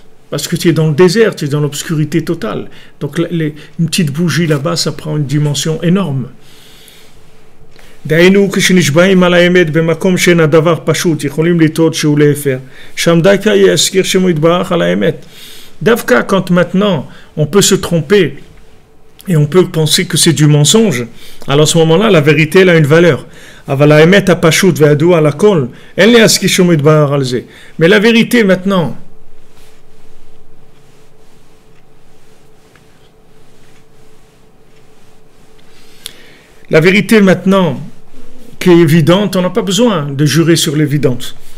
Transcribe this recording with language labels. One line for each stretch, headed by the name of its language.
French: Parce que tu es dans le désert, tu es dans l'obscurité totale. Donc une petite bougie là-bas, ça prend une dimension énorme.
Hebrew: דהיינו כשנשבעים על האמת במקום שאין הדבר פשוט, יכולים לטעות שהוא להפר. שם דווקא יזכיר שמו יתברך על האמת.
French: דווקא quand maintenant on peut se tromper et on peut penser que c'est du mensonge, alors à ce moment-là, la vérité elle a une valeur.
Hebrew: אבל האמת הפשוט והידוע על הכל, אין להזכיר שמו יתברך על זה.
French: Mais la vérité maintenant, la vérité maintenant, qui est évidente, on n'a pas besoin de jurer sur l'évidence.